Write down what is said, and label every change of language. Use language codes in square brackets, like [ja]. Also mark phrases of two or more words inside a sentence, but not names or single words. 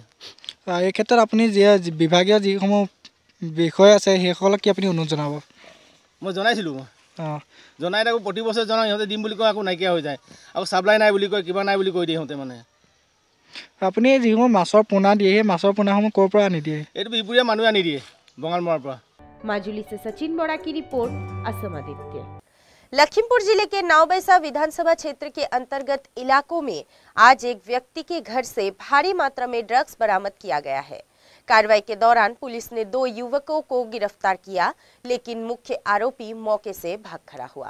[as] এই ক্ষেত্ৰত আপুনি বিভাগীয় যিসমূহ বিষয় আছে সেইসকলক কি আপুনি অনুৰোধ জনাব? মই জনাইছিলোঁ, জনাই থাকোঁ, প্ৰতি বছৰে জনাওঁ, সিহঁতে দিম বুলি কয় আকৌ নাইকিয়া হৈ যায়, আকৌ চাপ্লাই নাই বুলি কয়, কিবা নাই বুলি কৈ দিয়ে সিহঁতে মানে। আপুনি যিসমূহ মাছৰ পোনা দিয়ে সেই মাছৰ পোনাসমূহ ক'ৰ পৰা আনি দিয়ে? এইটো বিপুৰীয়া মানুহে আনি দিয়ে, বঙালমৰাৰ পৰা। [hi] माजुली से सचिन बोरा की रिपोर्ट, असम आदित्य। लखीमपुर जिले के नावबैसा विधानसभा क्षेत्र के अंतर्गत इलाकों में आज एक व्यक्ति के घर से भारी मात्रा में ड्रग्स बरामद किया गया है। कार्रवाई के दौरान पुलिस ने 2 युवकों को गिरफ्तार किया, लेकिन मुख्य आरोपी मौके से भाग खड़ा हुआ।